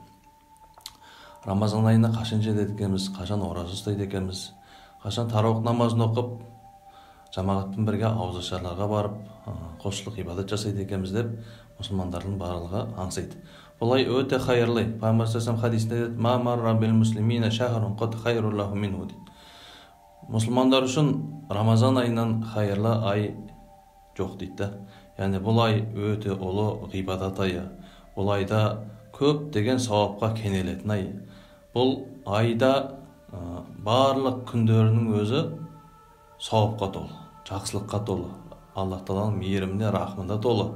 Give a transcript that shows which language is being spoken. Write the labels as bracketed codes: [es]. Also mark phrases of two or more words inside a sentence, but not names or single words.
[kk] Рамазан айына қашан жетеді екенбіз, қашан ораза ұстайды екенбіз, қашан тарауық намазын оқып, жамағатпен бірге ауызашарларға барып, құлшылық ибадат жасайды екенбіз деп мұсылмандардың барлығы аңсайды. Бұл ай өте хайырлы. Пайғамбар саллаллаху хадисінде айтады: [ar] "ما مر بالمسلمين شهر قد خير الله منه." [kk] Мұсылмандар үшін Рамазан айынан хайырлы ай жоқ дейді. Яғни бұл ай өте ұлы ғибадат айы. Бұл айда көп деген сауапқа кенелетін ай. Бұл айда барлық күндерінің өзі сауапқа толы, жақсылыққа толы, Аллах тағаланың мейіріміне, рахмында толы.